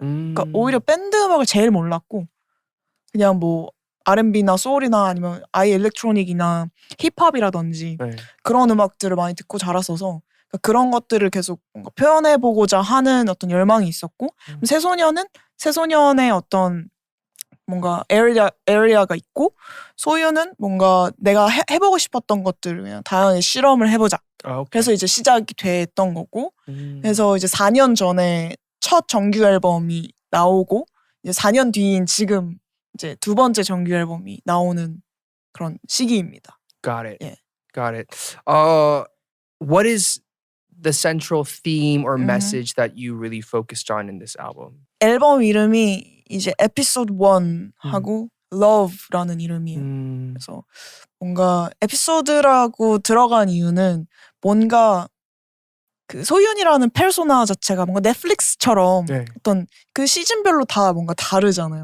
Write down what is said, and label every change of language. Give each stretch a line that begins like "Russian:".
Korean: 그러니까 오히려 밴드 음악을 제일 몰랐고 그냥 뭐 R&B나 소울이나 아니면 아예 일렉트로닉이나 힙합이라든지 그런 음악들을 많이 듣고 자랐어서 그러니까 그런 것들을 계속 뭔가 표현해보고자 하는 어떤 열망이 있었고 새소년은 새소년의 어떤 뭔가 에리아가 있고 소유는 뭔가 내가 해보고 싶었던 것들을 그냥 다양하게 실험을 해보자. 그래서 이제 시작이 됐던 거고 그래서 이제 4년 전에 첫 정규 앨범이 나오고 이제 4년 뒤인 지금 이제 두 번째 정규 앨범이 나오는 그런 시기입니다.
English: Got it. Yeah. Got it. What is the central theme or message that you really focused on in this album?
Korean: 앨범 이름이 이제 에피소드 1 하고 Love라는 이름이에요. 그래서 뭔가 에피소드라고 들어간 이유는 뭔가 그 소윤이라는 페르소나 자체가 뭔가 넷플릭스처럼 어떤 그 시즌별로 다 뭔가 다르잖아요.